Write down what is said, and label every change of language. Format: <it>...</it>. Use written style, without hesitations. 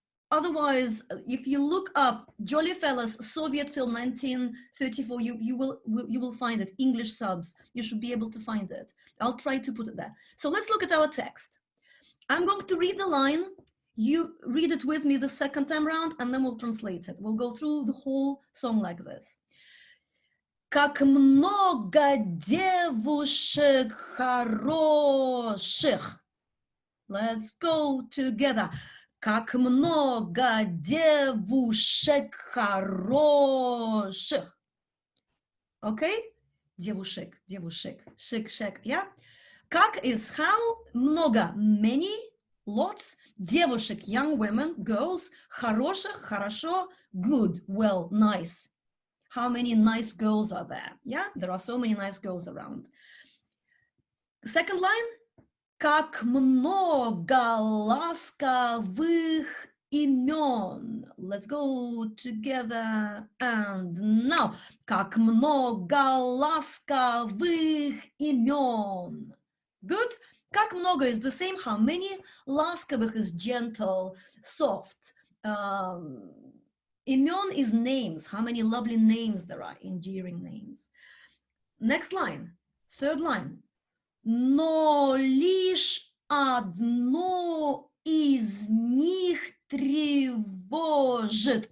<en>Otherwise, if you look up Jolly Fellas Soviet film 1934, you will find it, English subs. You should be able to find it. I'll try to put it there. So let's look at our text. I'm going to read the line. You read it with me the second time around, and then we'll translate it. We'll go through the whole song like this.</en> <ru>Как много девушек хороших.</ru> <en>Let's go together.</en> <ru>Как много девушек хороших.</ru> <en>Okay?</en> <ru>Девушек, шик, yeah?</ru> <en>Как is how, много, many, lots, девушек, young women, girls, хороших, хорошо, good, well, nice. How many nice girls are there? Yeah, there are so many nice girls around. Second line.</en> <ru>Как много ласковых имен.</ru> <en>Let's go together and now.</en> <ru>Как много ласковых имен.</ru> <en>Good. Как много is the same. How many? Ласковых is gentle, soft. Имен is names. How many lovely names there are, endearing names. Next line. Third line.</en> <ru>Но лишь одно из них тревожит.</ru>